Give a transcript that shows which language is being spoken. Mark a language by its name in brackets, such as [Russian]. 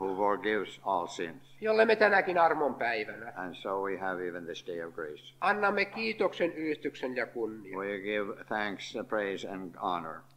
[English] who forgives all sins? [Finnish] jolle me tänäkin armon päivänä [English] And so we have even this day of grace. [Finnish] annamme kiitoksen, ylistyksen ja kunnian. [English] We give thanks, praise, and honor